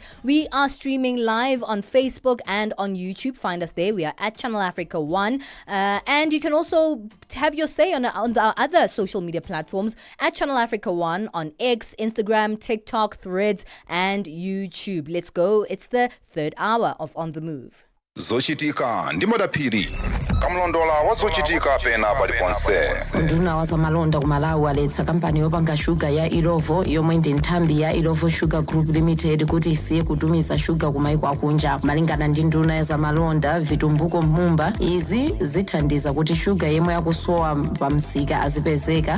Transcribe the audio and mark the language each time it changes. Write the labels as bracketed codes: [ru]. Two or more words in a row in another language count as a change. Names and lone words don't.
[en] We are streaming live on Facebook and on YouTube. Find us there. We are at Channel Africa 1. And you can also have your say on our other social media platforms at Channel Africa 1 on X, Instagram, TikTok, Threads, and YouTube. Let's go. It's the third hour of On The Move. [ny] Zochitika ndi madaphiri kamlondola wazochitika pena paliponse. Nduna wazamalonda kumalawi waletsa kampani yopanga shuga ya Ilovo yomwe ndi nthambi ya Ilovo Sugar Group Limited kuti isiye kutumiza shuga kumaiko akunja. Malingana ndi nduna ya zamalonda Vitumbuko Mumba, izi zithandiza kuti shuga yemwe yakusowa pamsika azipezeka.